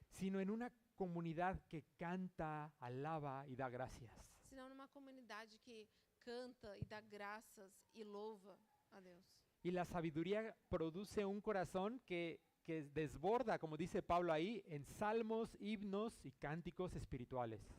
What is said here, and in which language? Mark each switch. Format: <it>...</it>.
<es>sino en una comunidad que canta, alaba y da gracias.</es> <pt>senão numa comunidade que canta e dá graças e louva a Deus.</pt> <es>Y la sabiduría produce un corazón que desborda, como dice Pablo ahí, en salmos, himnos y cánticos espirituales.</es>